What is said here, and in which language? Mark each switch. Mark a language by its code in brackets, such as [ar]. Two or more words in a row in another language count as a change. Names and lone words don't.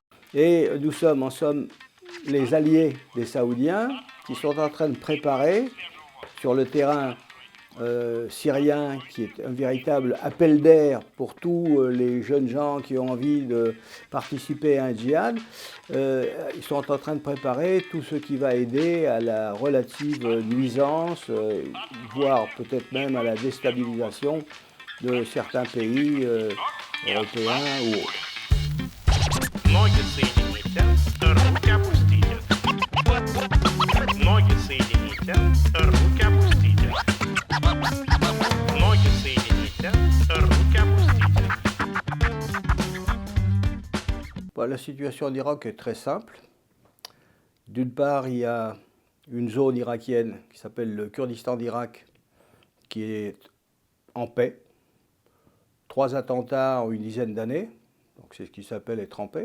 [fr] Et nous sommes en somme les alliés des Saoudiens qui sont en train de préparer sur le terrain syrien, qui est un véritable appel d'air pour tous les jeunes gens qui ont envie de participer à un djihad. Ils sont en train de préparer tout ce qui va aider à la relative nuisance, voire peut-être même à la déstabilisation de certains pays européens ou autres. [ru] Ноги соедините, руки опустите. Ноги соедините, руки опустите. Ноги соедините, руки опустите. [fr] Bon, la situation en Irak est très simple. D'une part, il y a une zone irakienne qui s'appelle le Kurdistan d'Irak, qui est en paix. 3 attentats en une dizaine d'années, donc c'est ce qui s'appelle être en paix.